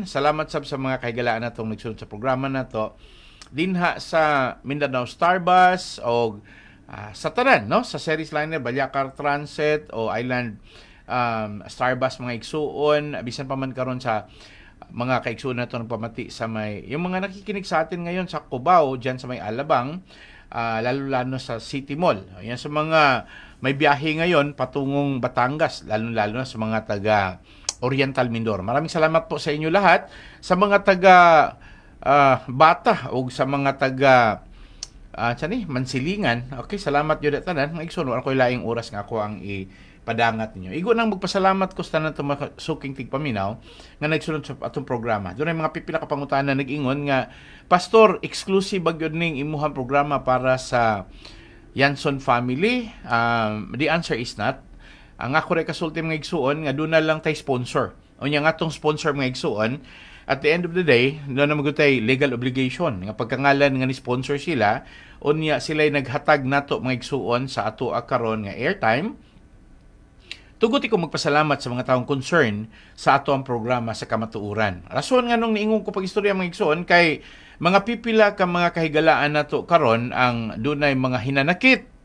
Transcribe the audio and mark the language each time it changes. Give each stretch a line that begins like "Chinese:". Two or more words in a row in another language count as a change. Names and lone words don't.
Cebuano: Salamat sab sa mga kahigalaan natong nagsunod sa programa nato dinha sa Mindanao Starbus o sa tanan no sa Series Liner, Balyacar Transit o Island Starbus mga igsuon, bisan pa man karon sa mga kaigsuon nato nagpamati sa may
Filipino: yung mga nakikinig sa atin ngayon sa Cubao diyan sa may Alabang,
Cebuano: lalo-lalo sa City Mall.
Filipino: Yan sa mga may biyahe ngayon patungong Batangas, lalo-lalo na sa mga taga Oriental Mindoro. Maraming salamat po sa inyo lahat. Sa mga taga Bata o sa mga taga Mansilingan. Okay,
Cebuano: salamat yun tanan. Mga igsoon, ako laing oras nga ako ang ipadangat ninyo. Igo nang magpasalamat ko sa tanan itong suking tigpaminaw nga nagsunod sa atong programa. Doon ay mga pipila kapangutanan nag-ingon nga, Pastor, exclusive ba yun ning imuhang programa para sa Yanson family?
English: The answer is not.
Cebuano: Ang ako rin kasulti mga igsuon, nga doon na lang tayo sponsor. O niya nga itong sponsor mga igsuon,
English: at the end of the day,
Cebuano: doon na magutay
English: legal obligation.
Cebuano: Nga pagkangalan nga ni sponsor sila, o niya sila'y naghatag nato mga igsuon sa ato akaron nga airtime. Tuguti ko magpasalamat sa mga taong concern sa ato ang programa sa kamatuuran. Rason nga nung niingon ko pag-istorya mga igsuon, kay mga pipila ka mga kahigalaan nato karon ang dunay mga hinanakit.